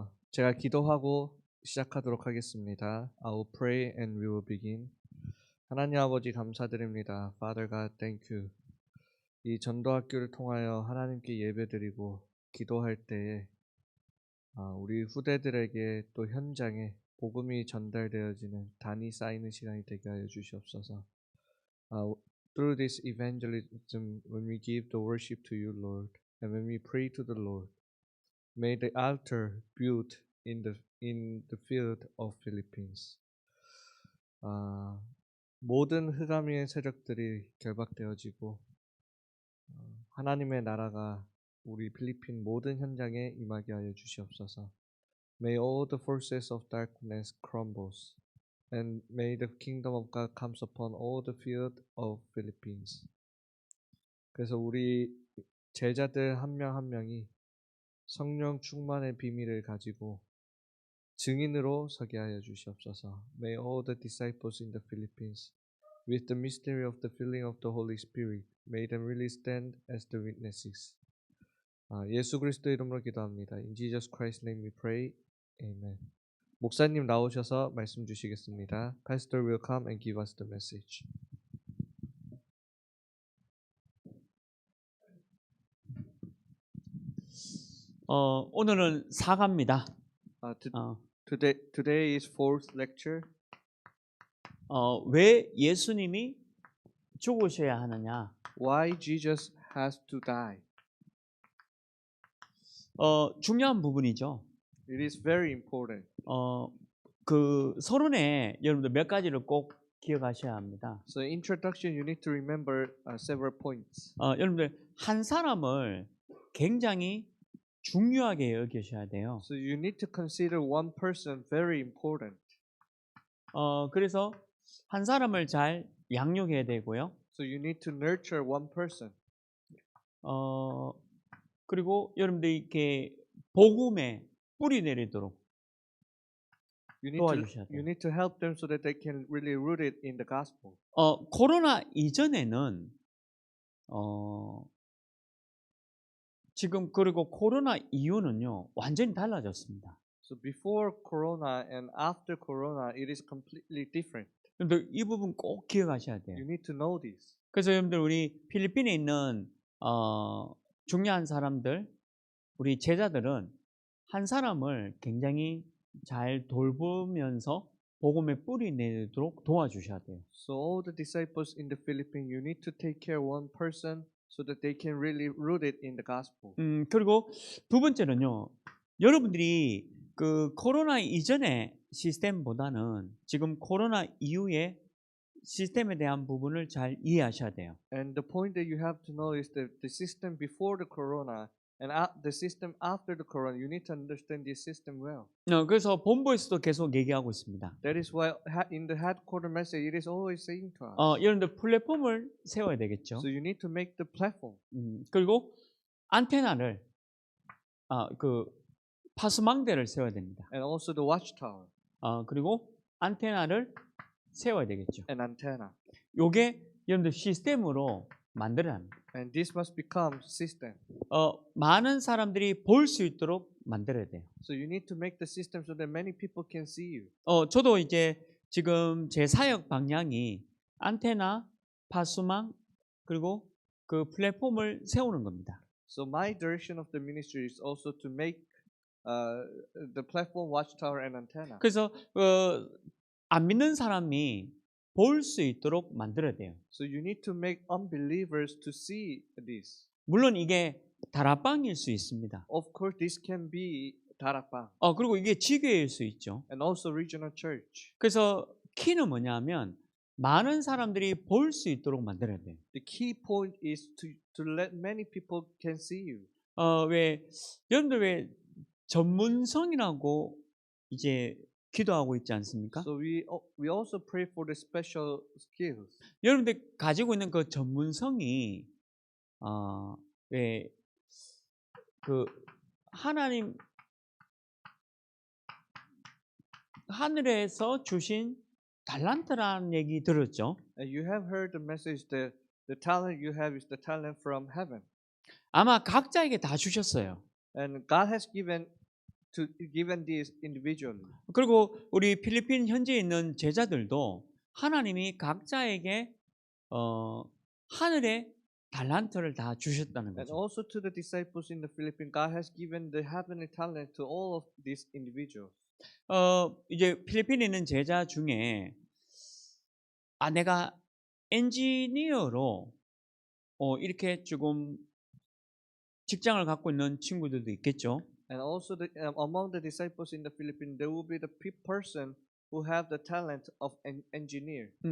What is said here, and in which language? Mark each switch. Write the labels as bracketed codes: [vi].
[ko] 제가 기도하고 시작하도록 하겠습니다. [en] I will pray and we will begin. [ko] 하나님 아버지 감사드립니다. [en] Father God, thank you. [ko] 이 전도학교를 통하여 하나님께 예배드리고 기도할 때에 우리 후대들에게 또 현장에 복음이 전달되어지는 단이 쌓이는 시간이 되게 하여 주시옵소서. [en] Through this evangelism, when we give the worship to you, Lord, and when we pray to the Lord, may the altar built in the field of Philippines. [ko] 모든 흑암의 세력들이 결박되어지고 하나님의 나라가 우리 필리핀 모든 현장에 임하게 하여 주시옵소서. [en] May all the forces of darkness crumbles, and may the kingdom of God comes upon all the field of Philippines. [ko] 그래서 우리 제자들 한 명 한 명이 성령 충만의 비밀을 가지고 증인으로 서게 하여 주시옵소서. [en] May all the disciples in the Philippines, with the mystery of the filling of the Holy Spirit, may them really stand as the witnesses. [ko] 예수 그리스도 이름으로 기도합니다. [en] In Jesus Christ's name we pray. Amen. [ko] 목사님 나오셔서 말씀 주시겠습니다. [en] Pastor will come and give us the message. [ko] 오늘은 사과입니다. [en] Today is fourth lecture. [ko] 왜 예수님이 죽으셔야 하느냐? [en] Why Jesus has to die? [ko] 중요한 부분이죠. [en] It is very important. [ko] 그 서론에 여러분들 몇 가지를 꼭 기억하셔야 합니다. [en] So introduction, you need to remember several points. [ko] 여러분들 한 사람을 굉장히 중요하게 여기셔야 돼요. [en] So you need to consider one person very important. [ko] 그래서 한 사람을 잘 양육해야 되고요. [en] So you need to nurture one person. [ko] 그리고 여러분들 복음에 뿌리 내리도록 도와주셔야 돼요. [en] You need to help them so that they can really root it in the gospel. [ko] 코로나 이전에는 지금 그리고 코로나 이후는요 완전히 달라졌습니다. [en] So before Corona and after Corona, it is completely different. [ko] 여러분들 이 부분 꼭 기억하셔야 돼요. [en] You need to know this. [ko] 그래서 여러분들 우리 필리핀에 있는 중요한 사람들, 우리 제자들은 한 사람을 굉장히 잘 돌보면서 복음에 뿌리 내도록 도와주셔야 돼요. [en] So all the disciples in the Philippines, you need to take care of one person so that they can really root it in the gospel. [ko] 그리고 두 번째는요, 여러분들이 그 코로나 이전의 시스템보다는 지금 코로나 이후의 시스템에 대한 부분을 잘 이해하셔야 돼요. [en] And the point that you have to know is that the system before the Corona and the system after the Corona, you need to understand this system well. [ko] 그래서 본부에서도 계속 얘기하고 있습니다. [en] That is why in the headquarter message, it is always saying to us. [ko] 여러분들 플랫폼을 세워야 되겠죠. [en] So you need to make the platform. [ko] 그리고 안테나를 그 파수망대를 세워야 됩니다. [en] And also the watchtower. [ko] 그리고 안테나를 세워야 되겠죠. [en] An antenna. [ko] 요게 여러분들 시스템으로 만들어야 합니다. [en] And this must become system. [ko] 많은 사람들이 볼 수 있도록 만들어야 돼요. [en] So you need to make the system so that many people can see you. [ko] 저도 이제 지금 제 사역 방향이 안테나, 파수망 그리고 그 플랫폼을 세우는 겁니다. [en] So my direction of the ministry is also to make the platform, watchtower, and antenna. [ko] 그래서 안 믿는 사람이 볼 수 있도록 만들어야 돼요. [en] So you need to make unbelievers to see this. [ko] 물론 이게 다락방일 수 있습니다. [en] Of course, this can be darakbang. [ko] 그리고 이게 지교일 수 있죠. [en] And also regional church. [ko] 그래서 키는 뭐냐면 많은 사람들이 볼 수 있도록 만들어야 돼요. [en] The key point is to let many people can see you. [ko] 여러분들 왜 전문성이라고 이제 기도하고 있지 않습니까? [en] So we also pray for the special skills. [ko] 여러분들 가지고 있는 그 전문성이 왜 그 하나님 하늘에서 주신 달란트라는 얘기 들었죠? [en] You have heard the message that the talent you have is the talent from heaven. [ko] 아마 각자에게 다 주셨어요. [en] And God has given this individually. [ko] 그리고 우리 필리핀 현지에 있는 제자들도 하나님이 각자에게 하늘의 달란트를 다 주셨다는 [en] And [ko] 거죠. [en] also to the disciples in the Philippines, God has given the heavenly talent to all of these individuals. [ko] 이제 필리핀에 있는 제자 중에 내가 엔지니어로 이렇게 조금 직장을 갖고 있는 친구들도 있겠죠. [en] And also among the disciples in the Philippines, there will be the person who have the talent of an engineer.